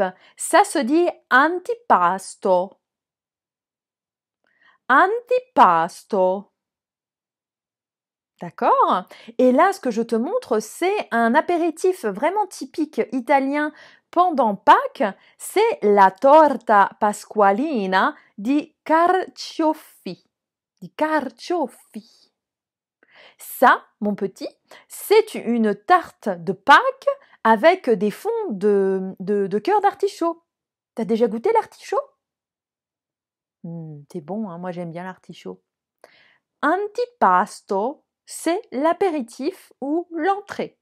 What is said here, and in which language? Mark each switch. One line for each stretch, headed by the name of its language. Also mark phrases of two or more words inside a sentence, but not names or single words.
French: Ça se dit antipasto. Antipasto. D'accord? Et là, ce que je te montre, c'est un apéritif vraiment typique italien pendant Pâques, c'est
Italian: la torta pasqualina di carciofi. Di carciofi.
French: Ça, mon petit, c'est une tarte de Pâques avec des fonds de cœur d'artichaut. T'as déjà goûté l'artichaut? C'est bon, hein, moi j'aime bien l'artichaut. Antipasto, c'est l'apéritif ou l'entrée.